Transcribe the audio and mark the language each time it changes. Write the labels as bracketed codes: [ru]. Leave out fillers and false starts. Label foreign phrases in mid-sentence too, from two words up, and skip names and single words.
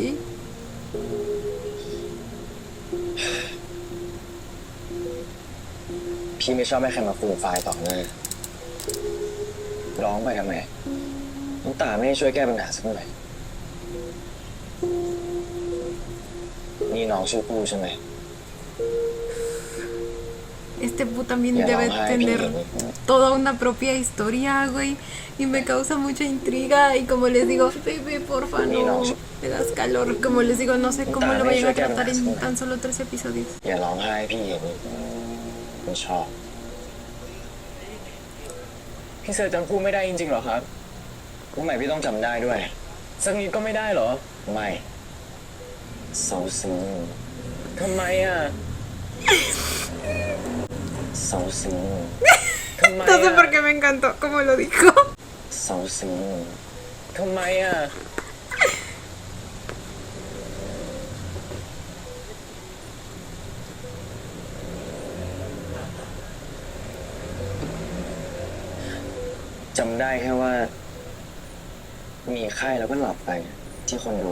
[th] พี่ไม่ชอบให้ใครมาฟูมไฟล์ต่อหน้าร้องไปทำไมน้ำตาไม่ได้ช่วยแก้ปัญหาสักหน่อยนี่น้องชื่อผู้ใช่ไหม [es] Este pu también Ya debe vamos a ver, tener bien. toda una propia historia, güey. Y me causa mucha intriga. Y como les digo, bebé, porfa, Ni no. no. Me das calor. Como les digo, no sé cómo lo vayan a tratar en También. tan solo 3 episodios. [th] อย่าร้องไห้พี่เห็นไม่ชอบพี่เซอร์จำพูดไม่ได้จริงๆเหรอครับทำไมพี่ต้องจำได้ด้วยสักนิดก็ไม่ได้เหรอไม่เศร้าซึ้งทำไมอ่ะเศร้าซึ้งทำไม [es] No sé อ่ะ por qué me encantó como lo dijo. [th] เศร้าซึ้งทำไมอ่ะจำได้แค่ว่า มีไข้แล้วก็หลับไปที่คอนโด